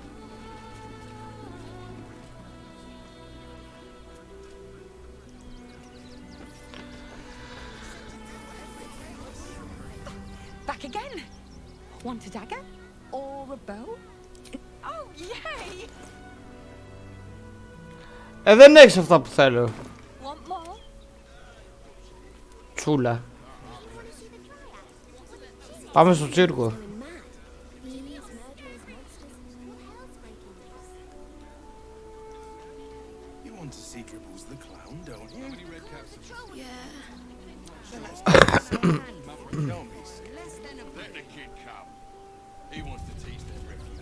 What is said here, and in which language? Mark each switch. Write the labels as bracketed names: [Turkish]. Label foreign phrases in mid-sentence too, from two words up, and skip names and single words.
[English] Back again. Want a dagger? Or a bow? Oh, yay! [Greek] Δεν έχεις αυτά που θέλω. [English] Want more? [Greek] Τσούλα. Πάμε στο τσίρκο. [English] You want to see Dribbles the clown, don't you? How many red caps have you? Don't be silly. Let the kid come. He wants to teach the refuge.